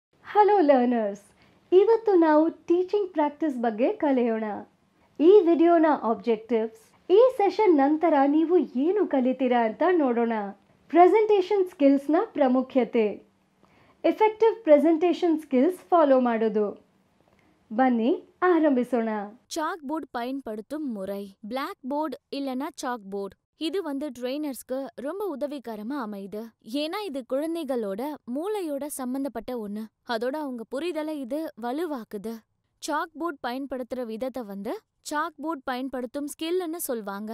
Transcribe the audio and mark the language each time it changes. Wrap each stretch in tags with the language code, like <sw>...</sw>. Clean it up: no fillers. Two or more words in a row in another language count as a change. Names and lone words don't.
<en>hello learners,</en> <kn>ಇವತ್ತು ನಾವು</kn> <en>teaching practice</en> <kn>ಬಗ್ಗೆ ಕಲಿಯೋಣ. ಈ ವಿಡಿಯೋನ ಆಬ್ಜೆಕ್ಟಿವ್ಸ್, ಈ ಸೆಷನ್ ನಂತರ ನೀವು ಏನು ಕಲಿತೀರಾ ಅಂತ ನೋಡೋಣ.</kn> <en>presentation skills ಪ್ರಾಮುಖ್ಯತೆ, effective presentation skills follow ಮಾಡೋದು.</en> <kn>ಬನ್ನಿ ஆரம்பிசோಣ.</kn> <en>chalk board</en> <ta>பயன்படுத்தும் முறை.</ta> <en>black board</en> <ta>இல்லனா</ta> <en>chalk board</en> <ta>இது ட்ரெயினர்ஸ்க்கு ரொம்ப உதவிகரமா அமையுது. ஏன்னா இது குழந்தைகளோட மூளையோட சம்பந்தப்பட்ட ஒண்ணு. அதோட அவங்க புரிதலை இது வலுவாக்குது.</ta> <en>chalk board</en> <ta>பயன்படுத்துற விதத்தை</ta> <en>chalk board</en> <ta>பயன்படுத்தும் ஸ்கில்னு சொல்வாங்க.</ta>